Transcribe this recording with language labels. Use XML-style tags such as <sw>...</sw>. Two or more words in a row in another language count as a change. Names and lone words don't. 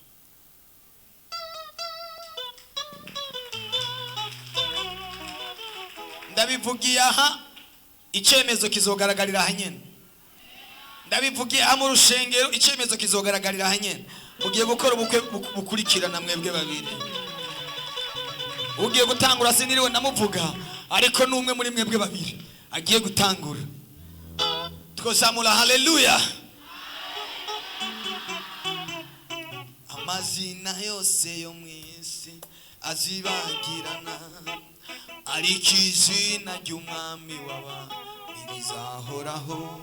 <rn>Ndabivugiye aha, icyemezo kizogaragarira aha nyene. Ndabivugiye aha mu rushengero, icyemezo kizogaragarira aha nyene. Ugiye gukora ubukwe bukurikirana mwebwe babiri. Ugiye gutangura siniriwe namuvuga, ariko n'umwe muri mwebwe babiri agiye gutangura. Twosamula haleluya. Amazina yose yo mwisi azibagirana, ariko izina ry'umwami w'abami rizahoraho.</rn>